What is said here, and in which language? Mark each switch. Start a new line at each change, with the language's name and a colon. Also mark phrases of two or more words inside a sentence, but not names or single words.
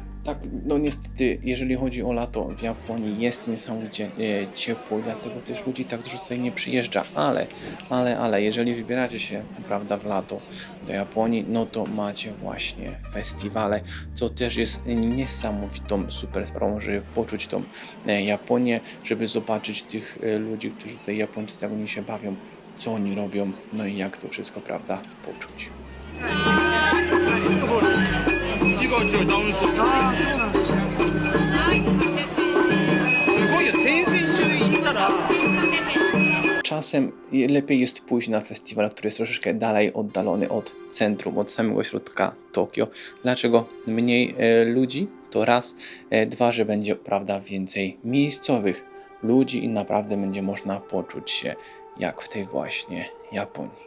Polish: Tak, no niestety, jeżeli chodzi o lato w Japonii, jest niesamowicie ciepło, dlatego też ludzi tak dużo tutaj nie przyjeżdża, ale jeżeli wybieracie się, prawda, w lato do Japonii, no to macie właśnie festiwale, co też jest niesamowitą super sprawą, żeby poczuć tą Japonię, żeby zobaczyć tych ludzi, którzy tutaj Japończycy, jak oni się bawią, co oni robią, no i jak to wszystko, prawda, poczuć.
Japanese: 違う違うダウンするすごいよ先々週行ったら
Polish: Czasem lepiej jest pójść na festiwal, który jest troszeczkę dalej oddalony od centrum, od samego środka Tokio. Dlaczego? Mniej ludzi to raz, dwa, że będzie, prawda, więcej miejscowych ludzi i naprawdę będzie można poczuć się jak w tej właśnie Japonii.